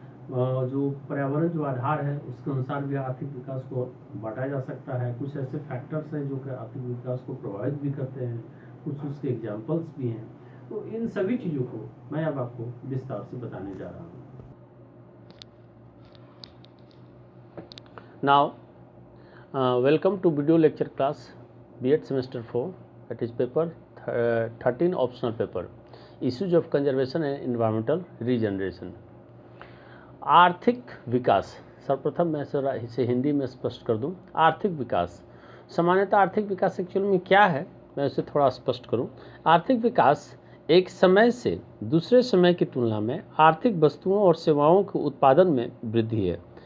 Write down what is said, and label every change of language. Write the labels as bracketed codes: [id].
[hi] जो पर्यावरण जो आधार है उसके अनुसार भी आर्थिक विकास को बांटा जा सकता है। कुछ ऐसे फैक्टर्स हैं जो कि आर्थिक विकास को प्रभावित भी करते हैं, कुछ उसके एग्जाम्पल्स भी हैं। तो इन सभी चीज़ों को मैं अब आपको विस्तार से बताने जा रहा हूँ। [en] Now, welcome to video lecture class B.Ed semester 4, that is paper 13 optional paper, issues of conservation and environmental regeneration. [hi] आर्थिक विकास, सर्वप्रथम मैं इसे हिंदी में स्पष्ट कर दूं। आर्थिक विकास, सामान्यतः आर्थिक विकास एक्चुअल में क्या है मैं उसे थोड़ा स्पष्ट करूं। आर्थिक विकास एक समय से दूसरे समय की तुलना में आर्थिक वस्तुओं और सेवाओं के उत्पादन में वृद्धि है।